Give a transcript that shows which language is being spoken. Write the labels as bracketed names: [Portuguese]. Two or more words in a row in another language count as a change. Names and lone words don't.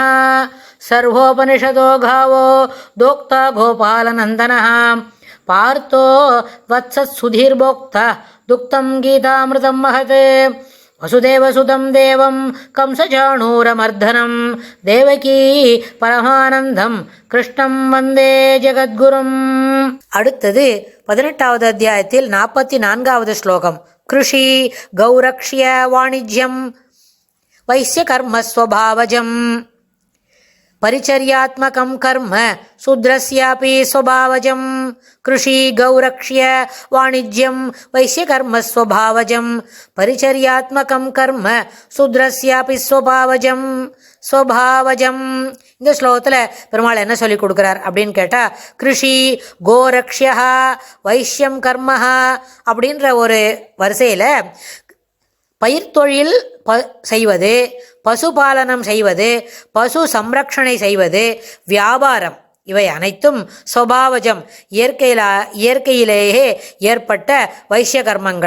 [Sanskrit] सर्वोपनिषदो गावो दोक्ता गोपालनन्दनः पार्थो वत्सत्सुधीर्भोक्ता दुक्तं गीतामृतं महत्। वसुदेवसुतं देवं कंसचाणूरमर्दनं देवकी परमानन्दं कृष्णं वन्दे जगद्गुरुम्. [Tamil] அடுத்தது 18வது அத்தியாயத்தில் 44வது ஸ்லோகம். [Sanskrit] कृषि गौरक्ष्य वाणिज्यं वैश्य कर्मस्वभावजम् परिचर्यात्मकं कर्म शूद्रस्यापि स्वभावजं। कृषि गौरक्ष्य वाणिज्यं वैश्यकर्मस्वभावजं परिचर्यात्मकं कर्म शूद्रस्यापि स्वभावजं स्वभावजம். [Tamil] இந்த ஸ்லோகத்தில் பெருமாள் என்ன சொல்லி கொடுக்குறார் அப்படின்னு கேட்டால், [Sanskrit] कृषि गोरक्ष्या वैश्यं कर्मह [Tamil] அப்படின்ற ஒரு வரிசையில் பயிர்த்தொழில் செய்வது, பசுபாலனம் செய்வது, பசு சம்ரக்ஷணை செய்வது, வியாபாரம், இவை அனைத்தும் ஸ்வபாவஜம் இயற்கையிலேயே ஏற்பட்ட வைஷ்ய கர்மங்கள்.